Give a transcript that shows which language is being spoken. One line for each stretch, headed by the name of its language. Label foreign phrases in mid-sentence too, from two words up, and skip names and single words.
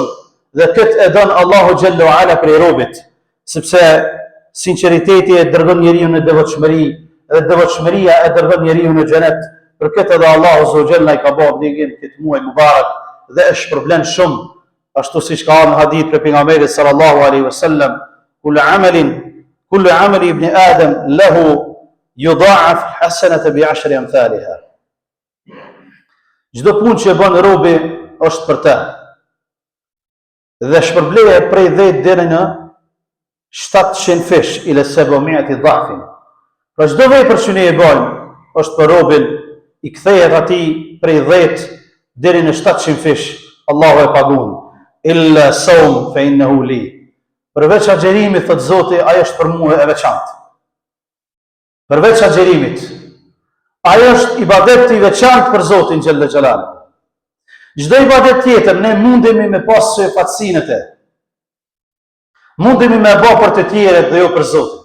Albanian: Dhe këtë e don Allahu
Arabic: جل وعلا
Albanian: prej robit, sepse sinqeriteti e dërgon njeriu në devotshmëri, dhe devotshmëria e dërgon njeriu në xhenet. Për këtë edhe Allahu
Arabic: عز وجل
Albanian: i ka bërë obligim këtë muaj mubarak dhe e shpërblen shumë, ashtu siç ka në hadith për pejgamberin
Arabic: صلى الله عليه وسلم: كل عمل ابن آدم له يضاعف حسنة بـ10 أمثالها.
Albanian: Çdo punë që bën robi është për të. Dhe shpërbleje prej 10 deri në 700 fish
Arabic: إلى 700 ضعف.
Albanian: Pra çdo vepër që ne e bëjmë është për robin, i kthehet atij prej 10 deri në 700 fish, Allahu e pagun.
Arabic: إلا الصوم فإنه لي.
Albanian: Përveç agjerimit, thot Zoti, ai është për mua e veçantë. Përveç agjerimit, ai është ibadet i veçantë për Zotin
Arabic: جل جلاله.
Albanian: Çdo ibadet tjetër ne mundemi me pas syfaqësinë e. Mundemi me bë për të tjerët dhe jo për Zotin.